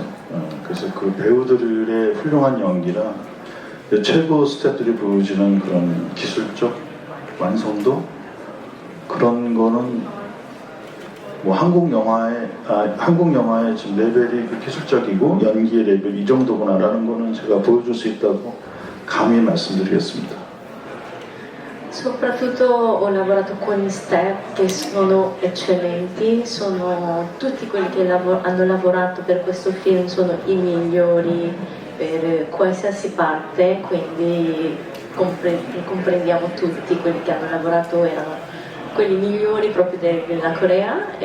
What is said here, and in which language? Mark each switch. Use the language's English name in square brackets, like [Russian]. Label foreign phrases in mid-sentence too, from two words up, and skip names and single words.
[Korean] 그래서 그 배우들의 훌륭한 연기랑 최고 스태프들이 보여주는 그런 기술적 완성도 그런 거는 뭐 한국 영화의 지금 레벨이 기술적이고 연기의 레벨 이 정도구나라는 거는 제가 보여줄 수 있다고 감히 말씀드리겠습니다. [Italian] Soprattutto ho lavorato con gli step che sono eccellenti, sono tutti quelli che hanno lavorato per questo film, sono i migliori per qualsiasi parte, quindi comprendiamo tutti quelli che hanno lavorato erano quelli migliori proprio della Corea